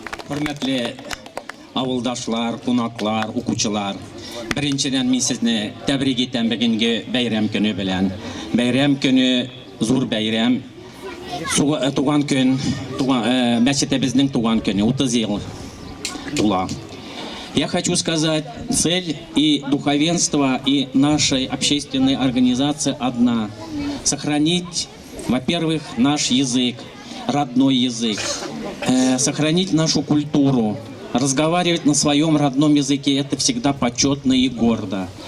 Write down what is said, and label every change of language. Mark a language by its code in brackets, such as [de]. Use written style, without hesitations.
[tt] Hürmetli авылдашлар, кунаклар, укучылар. Беренчедән мин сезне тәбрик итәм бүгенге бәйрәм көне белән. Бәйрәм көне зур бәйрәм. Туган көн, мәчетебезнең туган көне, 30 ел тула. [ru] Я хочу сказать, цель и духовенства, и нашей общественной организации одна. Сохранить, во-первых, наш язык, родной язык. Сохранить нашу культуру. Разговаривать на своем родном языке – это всегда почетно и гордо.